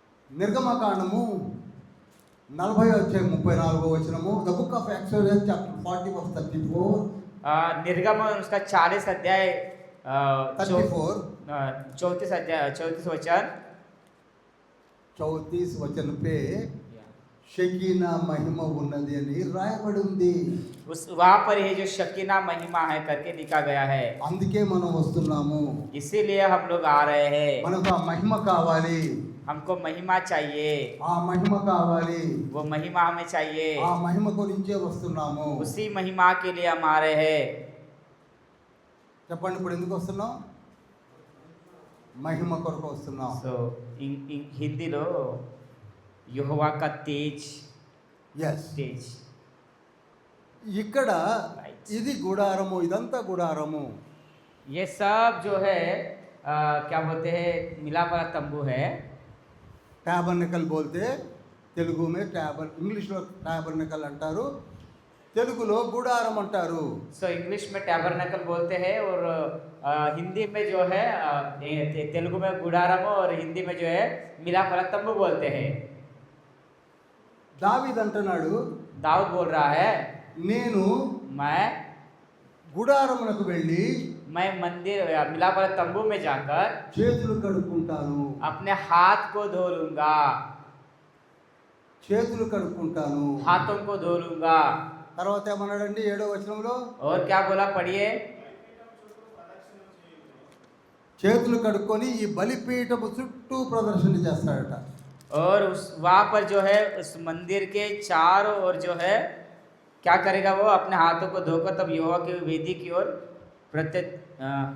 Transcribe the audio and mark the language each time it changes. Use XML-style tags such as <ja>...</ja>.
<te>నిర్గమకాండము 40వ అధ్యాయం 34వ వచనము,</te> <en>the book of Exodus chapter 40 verse 34,</en> <hi>निर्गम उसका 40 अध्याय 34 34 अध्याय 34 वचन, 34 वचन पे</hi> <te>షకీనా మహిమ ఉన్నది అని రాయబడి ఉంది.</te> <hi>उस वहाँ पर ये जो शकीना महिमा है करके लिखा गया है।</hi> <te>అందుకే మనం వస్తున్నాము.</te> <hi>इसीलिए हम लोग आ रहे हैं।</hi> <te>మనకు ఆ మహిమ కావాలి,</te> <hi>हमको महिमा चाहिए,</hi> <te>ఆ మహిమ కావాలి,</te> <hi>वो महिमा हमें चाहिए।</hi> <te>ఆ మహిమ గురించే వస్తున్నాము.</te> <hi>उसी महिमा के लिए हम आ रहे हैं।</hi> <te>చెప్పండి ఇప్పుడు ఎందుకు వస్తున్నాం? మహిమ కొరకు వస్తున్నాం. సో హిందీలో యెహోవా</te> <hi>का तेज,</hi> <en>ఎస్.</en> <hi>तेज।</hi> <te>ఇక్కడ ఇది గుడారము, ఇదంతా గుడారము.</te> <hi>ये सब जो है क्या बोलते हैं, मिलाप वाला तंबू है। ట్యాబర్నకల్ బోల్తే తెలుగు మే</hi> <te>ఇంగ్లీష్లో ట్యాబర్నకల్ అంటారు, తెలుగులో గుడారం అంటారు.</te> <hi>सो इंग्लिश में टैबरनेकल बोलते हैं और हिंदी में जो है तेलुगु में गुडारम और हिंदी में जो है मिलाप वाला तंबू बोलते हैं।</hi> <te>దావీద్ అంటున్నాడు,</te> <hi>दाऊद बोल रहा है,</hi> <te>నేను</te> <hi>मैं</hi> <te>గుడారమునకు వెళ్ళి</te> <hi>मंदिर मिलाप वाला तंबू में जाकर</hi> <te>చేతులు కడుక్కుంటాను,</te> <hi>अपने हाथ को धो लूंगा,</hi> <te>చేతులు కడుక్కుంటాను.</te> <hi>हाथों को धो लूंगा।</hi> <te>తర్వాత ఏమన్నాడండి 7వ వచనంలో?</te> <hi>और क्या बोला, पढ़िए।</hi> <te>చేతులు కడుక్కొని ఈ బలిపీఠపు చుట్టూ ప్రదర్శన చేస్తాడట.</te> <hi>और उस वहाँ पर जो है उस मंदिर के चारों ओर जो है क्या करेगा, वो अपने हाथों को धोकर तब यहोवा की वेदी की ओर प्रदक्षिणा</hi>